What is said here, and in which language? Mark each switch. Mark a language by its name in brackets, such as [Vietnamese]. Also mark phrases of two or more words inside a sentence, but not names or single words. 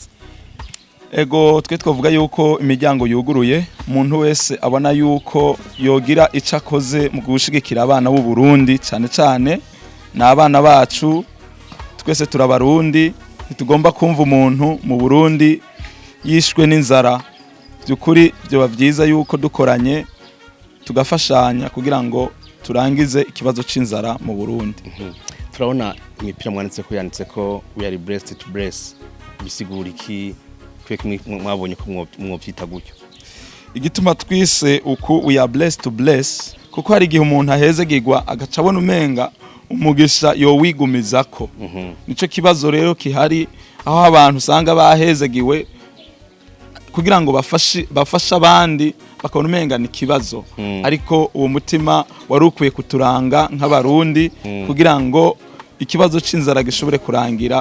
[Rundi] ego twe twavuga yuko imiryango yuguruye umuntu wese abona yuko yogira ico akoze mu gushigikira abana b'u Burundi cyane n'abana bacu twese turabarundi ntitugomba kumva umuntu mu Burundi yishwe n'inzara byukuri byo bavyiza yuko dukoranye tugafashanya kugira ngo turangize ikibazo c'inzara mu Burundi. Turabona imipira mwanditse ko yanditse ko [English] we are blessed to bless, [Rundi] bisigura iki kwe mwabonye ko mwovyita gutyo? Igituma twise uku [English] we are blessed to bless [Rundi] kuko hari igihe umuntu ahezegirwa agaca abona umenga umugisha yo wigumizako. Nico kibazo rero kihari aho abantu usanga bahezegiwe kugira ngo bafashe abandi bakabona umenga ni kibazo, ariko uwo mutima wari ukwiye kuturanga nk'abarundi kugira ngo ikibazo c'inzara gishobore kurangira.